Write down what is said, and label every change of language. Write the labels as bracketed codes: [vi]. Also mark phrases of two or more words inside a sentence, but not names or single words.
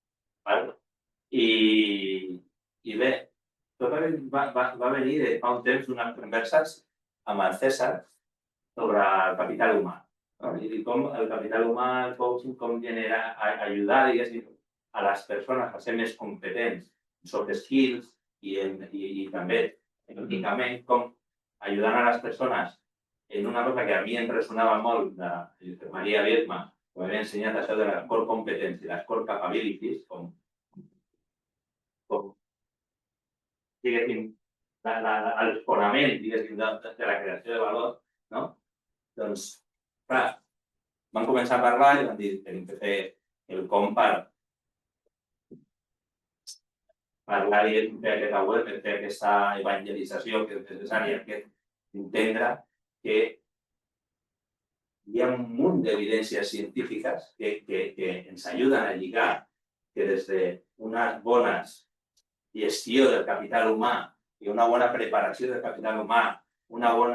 [ca] I bé, tot va venir de fa un temps unes converses amb el César sobre el capital humà. I com el capital humà, el coaching, com ajudar, diguéssim, a les persones a ser més competents en [en] soft skills [ca] i també econòmicament, com ajudant a les persones en una cosa que a mi em ressonava molt de Maria Bielma, que m'havia ensenyat això de les [en] core competence [ca] i les [en] core capabilities, [ca] com diguéssim, el fonament, diguéssim, de la creació de valor, no? Doncs, clar, vam començar a parlar i vam dir que hem de fer el com per parlar i fer aquesta web, per fer aquesta evangelització que és necessària, que entendre que hi ha un munt d'evidències científiques que ens ajuden a lligar que des d'una bona gestió del capital humà i una bona preparació del capital humà, una bona...